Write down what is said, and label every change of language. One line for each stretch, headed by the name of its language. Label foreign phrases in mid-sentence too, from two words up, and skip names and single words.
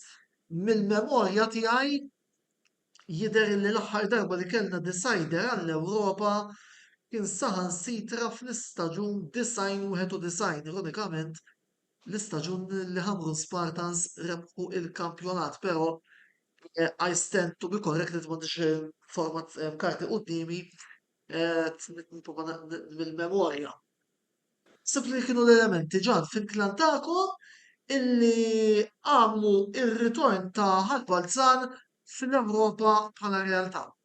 Maltese: Mill-memorja tiegħi jidher li l-aħħar darba li kellna decider għall-Ewropa kien saħansitra fl-istaġun 91, ironikament l-istaġun li Hamrun Spartans rebħu il-kampjonat, pero
English: I stand to be corrected
Maltese: m'għandix format karti qudiemi mill-memorja. Sib li kienu l-elementi ġan fil-klan tagħkom illi għamlu ir-ritorn ta' Ħalbalzan fil-Ewropa bħala realtà.